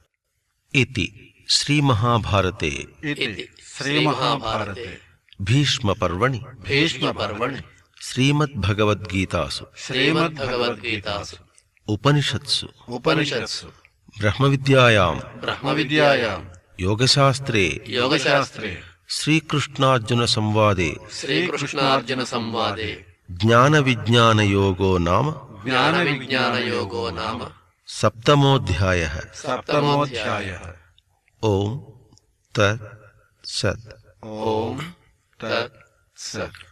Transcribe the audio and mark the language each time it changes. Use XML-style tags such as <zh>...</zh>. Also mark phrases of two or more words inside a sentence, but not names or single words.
<sa>ఇతి శ్రీమహాభారతే ఇతి శ్రీమహాభారతే భీష్మపర్వణి భీష్మపర్వణి శ్రీమద్భగవద్గీతాసు శ్రీమద్భగవద్గీతాసు ఉపనిషత్సు ఉపనిషత్సు బ్రహ్మవిద్యాయాం బ్రహ్మవిద్యాయాం యోగశాస్త్రే యోగశాస్త్రే శ్రీకృష్ణార్జున సంవాదే శ్రీకృష్ణార్జున సంవాదే జ్ఞానవిజ్ఞానయోగో నామ జ్ఞానవిజ్ఞానయోగో నామ సప్తమోऽధ్యాయః సప్తమోऽధ్యాయః ఓం తత్ సత్ ఓం తత్ సత్</sa>